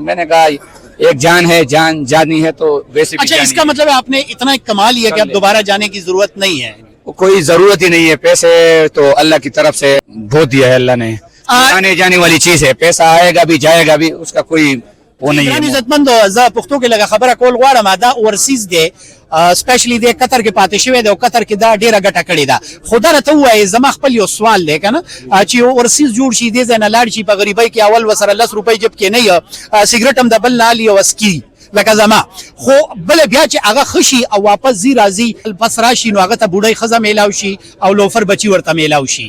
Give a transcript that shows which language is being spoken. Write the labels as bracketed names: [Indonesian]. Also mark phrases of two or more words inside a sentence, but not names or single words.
[Urdu] میں نے کہا ایک جان ہے, جان جانی ہے تو ویسے بھی. اچھا اس کا مطلب آپ نے اتنا کما لیا کہ اب دوبارہ جانے کی ضرورت نہیں ہے؟ کوئی ضرورت ہی نہیں ہے, پیسے تو اللہ کی طرف سے بہت دیا ہے اللہ نے, آنے جانے والی چیز ہے, پیسہ آئے گا بھی جائے گا بھی, اس کا کوئی وہ نہیں ہے. [Pashto] عزت مند پختو کې لګه خبره کول غواړم, دا اورسیز دی سپیشلی د قطر کې پاتې شوی دی او قطر کې دا ډیره ګټه کړې ده. خدا راته وایي زما خپل یو سوال دی کنه چې اورسیز جوړ شي دې ځای نه لاړ شي په غریبۍ کې اول وسره 10 روپۍ جب کې نه یو سیګریټ هم د بل نه لي او اسکی لکه زما خو بل بیا چې هغه خشي او واپس زی راځي پس راشي نو هغه ته بوډۍ خزه میلاو شي او لوفر بچي ورته میلاو شي.